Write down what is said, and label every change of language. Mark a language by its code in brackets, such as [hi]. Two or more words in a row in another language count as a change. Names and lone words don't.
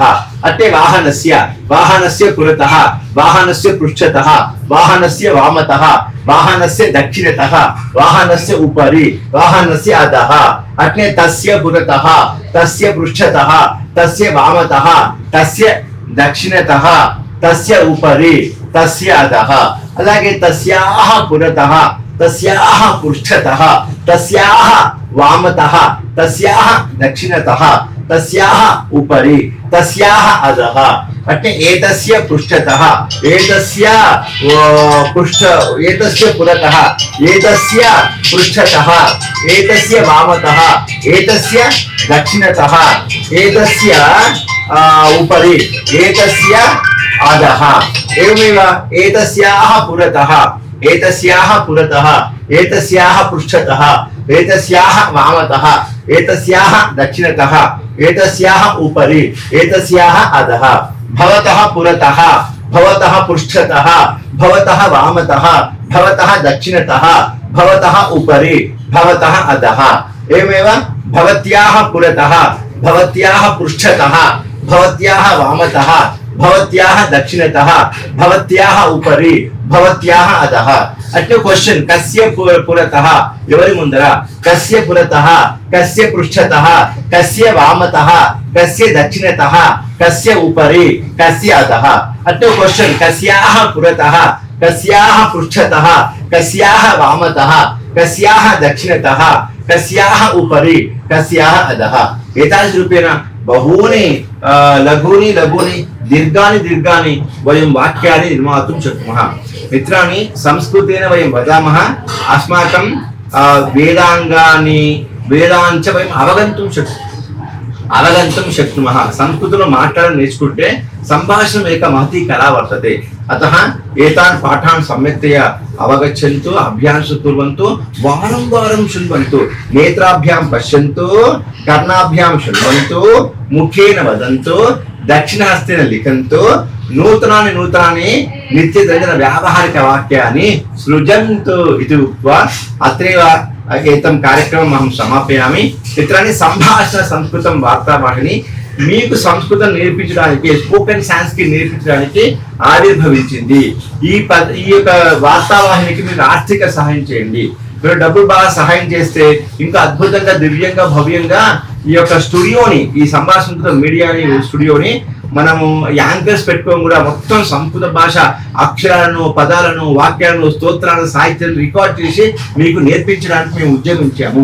[sa] अट्टे वाहनस्य, वाहनस्य पुरतः, वाहनस्य पृष्ठतः, वाहनस्य वामतः, वाहनस्य दक्षिणतः, वाहनस्य उपरि, वाहनस्य अधः. अट्ने तस्य पुरतः, तस्य पृष्ठतः, तस्य वामतः, तस्य दक्षिणतः, तस्य उपरि, तस्य अधः. అలాగే తస్యాహ పురతః, తస్యాహ పృష్ఠతః, తస్యాహ వామతః, తస్యాహ దక్షిణతః, తస్యాహ ఉపరి, తస్యాహ అధః. అంటే ఏతస్య పృష్ఠతః, ఏతస్య ఏతస్య పురతః, ఏతస్య పృష్ఠతః, ఏతస్య వామతః, ఏతస్య దక్షిణతః, ఏతస్య ఉపరి, ఏతస్య అధః. एवमेव एतस्याः पुरतः, एतस्याः पुरतः, एतस्याः पृष्ठतः, एतस्याः वामतः, एतस्याः दक्षिणतः, एतस्याः उपरि, एतस्याः अधः. भवतः पुरतः, भवतः पृष्ठतः, भवतः वामतः, भवतः दक्षिणतः, भवतः उपरि, भवतः अधः. एवमेव भवत्याः पुरतः, भवत्याः पृष्ठतः, भवत्याः वामतः, भवत्याः दक्षिणतः, भवत्याः उपरि, भवत्याः अधः. अट्ले क्वेश्चन कस्य पुरतः [te] ఎవరి ముందర, [sa] कस्य पुरतः, कस्य पृष्ठतः, कस्य वामतः, कस्य दक्षिणतः, कस्य उपरि, कस्य अधः. अट्ले क्वेश्चन कस्याः पुरतः, कस्याः पृष्ठतः, कस्याः वामतः, कस्याः दक्षिणतः, कस्याः उपरि, कस्याः अधः. एतादृशरूपेण बहूनि लघूनि लघूनि दीर्घानि दीर्घानि वयं वाक्यानि निर्मातुं शक्नुमः. मित्राणि, संस्कृतेन वयं वदामः, अस्माकं वेदाङ्गानि वेदाञ्च वयम् అవగంతుం శక్నుమः. [te] సంస్కృతంలో మాట్లాడడం నేర్చుకుంటే సంభాషణ [sa] ఏక మహతి కళా వర్తతే. అతః ఏతాన్ పాఠాన్ సమ్యక్తయా అవగచ్చन्तु, అభ్యాసం కుర్వంతు, వారం వారం శృణ్వంతు, నేత్రాభ్యాం పశ్యంతు, కర్ణాభ్యాం శృణ్వంతు, ముఖేన వదంతు, దక్షిణహస్తేన లిఖन्तు, నూతనాని నూతనాని నిత్యదైన వ్యావహారిక వాక్యాన్ని సృజन्तు इति उक्त्वा अत्रैव एतं कार्यक्रमम् अहं समापयामि. मित्राणि, [te] సంభాషణ సంస్కృతం వార్తావాహిని మీకు సంస్కృతం నేర్పించడానికి, [en] spoken Sanskrit [te] నేర్పించడానికి ఆవిర్భవించింది. ఈ యొక్క వార్తావాహినికి మీరు ఆర్థిక సహాయం చేయండి. మీరు డబ్బులు బాగా సహాయం చేస్తే ఇంకా అద్భుతంగా, దివ్యంగా, భవ్యంగా ఈ యొక్క స్టూడియోని, ఈ సంభాషణ మీడియాని స్టూడియోని మనము యాంకర్స్ పెట్టుకోవడం కూడా మొత్తం సంస్కృత భాష అక్షరాలను, పదాలను, వాక్యాలను, స్తోత్రాలను, సాహిత్యాన్ని రికార్డ్ చేసి మీకు నేర్పించడానికి మేము ఉద్యోగించాము.